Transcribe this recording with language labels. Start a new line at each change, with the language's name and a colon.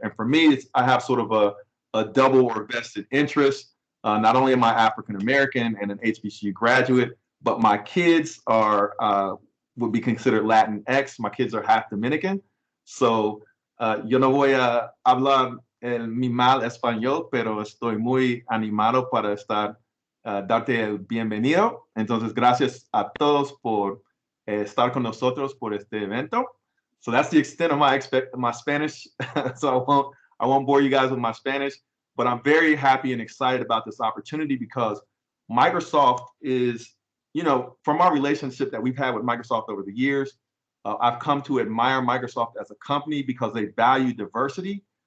English: And for me, I have sort of a double or vested interest. Not only am I African-American and an HBCU graduate, but my kids would be considered Latinx. My kids are half Dominican. So
Spanish: yo no voy a hablar mi mal español, pero estoy muy animado para darte el bienvenido. Entonces, gracias a todos por estar con nosotros por este evento.
English: So that's the extent of my Spanish. So I won't bore you guys with my Spanish, but I'm very happy and excited about this opportunity because Microsoft is, from our relationship that we've had with Microsoft over the years, I've come to admire Microsoft as a company because they value diversity.